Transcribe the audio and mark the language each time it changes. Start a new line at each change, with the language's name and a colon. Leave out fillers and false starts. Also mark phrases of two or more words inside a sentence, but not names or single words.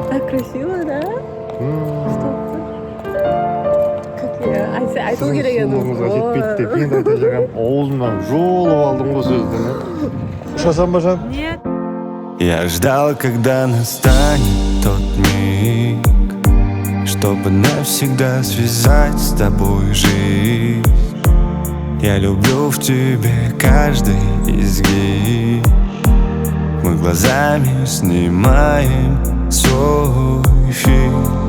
Russian: Красиво, да?
Kazakh: айтуу керек еді. Сұлулығыңызға жетпейді деп енді айта жаған аузымнан жұлып алдым ғой сөзді. Ұшасам ба, Жан?
Russian: Нет. Я ждал, когда настанет тот миг, чтобы навсегда связать с тобой жизнь. Я люблю в тебе каждый изгиб. Мы глазами снимаем свой фильм.